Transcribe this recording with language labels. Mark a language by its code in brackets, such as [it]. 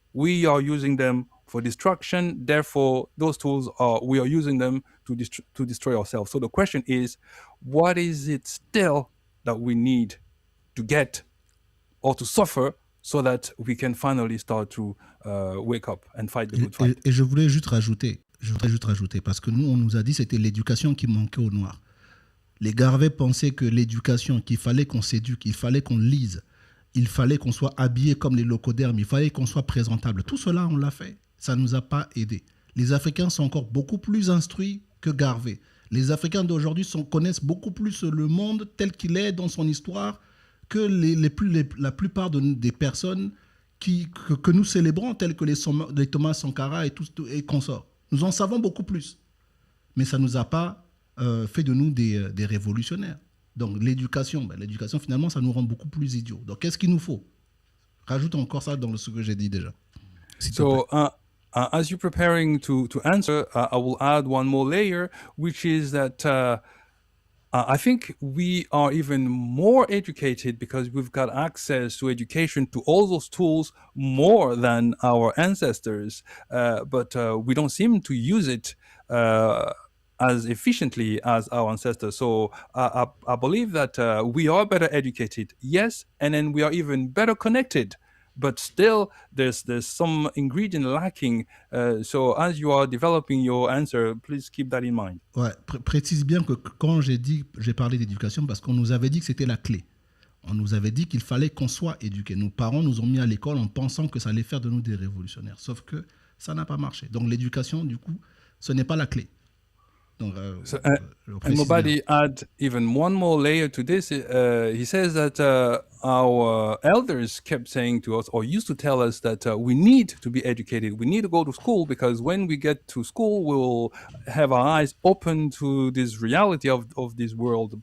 [en] We are using them for destruction. Therefore, those tools are we are using them to destroy ourselves. So the question is, what is it still that we need to get or to suffer so that we can finally start to wake up and fight the good fight? [fr] Et je voulais juste rajouter, parce que nous, on nous a dit que c'était l'éducation qui manquait aux Noirs. Les Garvey pensaient que l'éducation, qu'il fallait qu'on s'éduque, il fallait qu'on lise, il fallait qu'on soit habillé comme les locodermes, il fallait qu'on soit présentable. Tout cela, on l'a fait. Ça ne nous a pas aidés. Les Africains sont encore beaucoup plus instruits que Garvey. Les Africains d'aujourd'hui connaissent beaucoup plus le monde tel qu'il est dans son histoire que la plupart des personnes que nous célébrons, telles que les Thomas Sankara et consorts. Nous en savons beaucoup plus. Mais ça ne nous a pas fait de nous des révolutionnaires. Donc l'éducation, finalement, ça nous rend beaucoup plus idiots. Donc qu'est-ce qu'il nous faut? Rajoute encore ça dans ce que j'ai dit déjà. [en] So, as you're preparing to answer, I will add one more layer, which is that I think we are even more educated because we've got access to education, to all those tools more than our ancestors, but we don't seem to use it as efficiently as our ancestors. So I believe that we are better educated, yes, and then we are even better connected. But still, there's some ingredient lacking. So as you are developing your answer, please keep that in mind. [fr] Ouais, précise bien que quand j'ai parlé d'éducation, parce qu'on nous avait dit que c'était la clé. On nous avait dit qu'il fallait qu'on soit éduqués. Nos parents nous ont mis à l'école en pensant que ça allait faire de nous des révolutionnaires. Sauf que ça n'a pas marché. Donc l'éducation, du coup, ce n'est pas la clé. Donc, [en] and Mobadi add even one more layer to this. He says that our elders kept saying to us, or used to tell us, that we need to be educated. We need to go to school because when we get to school, we'll have our eyes open to this reality of this world.